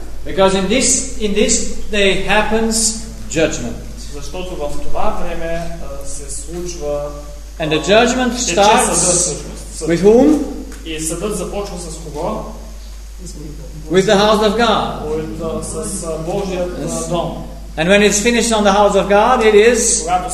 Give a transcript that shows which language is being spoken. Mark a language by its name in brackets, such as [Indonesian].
[English] Because in this day happens judgment. [Bulgarian] Защото в това време се случва [English] And the judgment starts with whom? [Bulgarian] И съдът започва с кого? [English] With the house of God. [Bulgarian] С Божият дом. [English] And when it's finished on the house of God, it is